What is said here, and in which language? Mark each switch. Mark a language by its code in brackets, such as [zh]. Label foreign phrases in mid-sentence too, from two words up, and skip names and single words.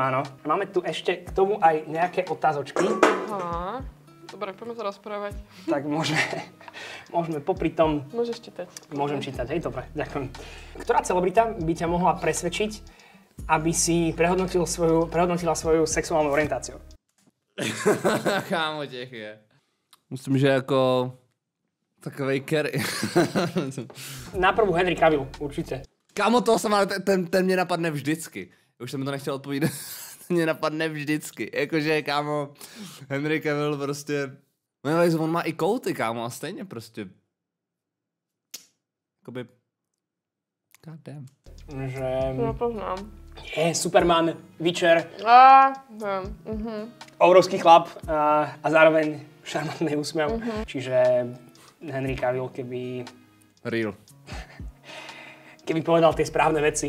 [sk] Máme tu ešte k tomu aj nejaké otázočky. Aha. Dobre, poďme sa rozprávať. Tak môžeme popri tom... Môžeš čítať. Môžem čítať, hej, dobre, ďakujem. Ktorá celebrita by ťa mohla presvedčiť, aby si prehodnotila svoju sexuálnu orientáciu? [cs] Kámo, těch je. Myslím, že jako... Takovej Kerry. [sk] Na prvú Henry Cavill, určite. [cs] Kámo, toho jsem, ale ten mě napadne vždycky. Už jsem mi to nechtěl odpovídat. Mě napadne vždycky. Jakože, kámo, Henry Cavill prostě... On má i kouty, kámo, a stejně prostě... Jakoby... [en] God damn. [cs] Že... [sk] No, poznám. Superman, Witcher, Viem. obrovský chlap a zároveň šarmantný úsmev. Čiže Henry Cavill, keby povedal tie správne veci.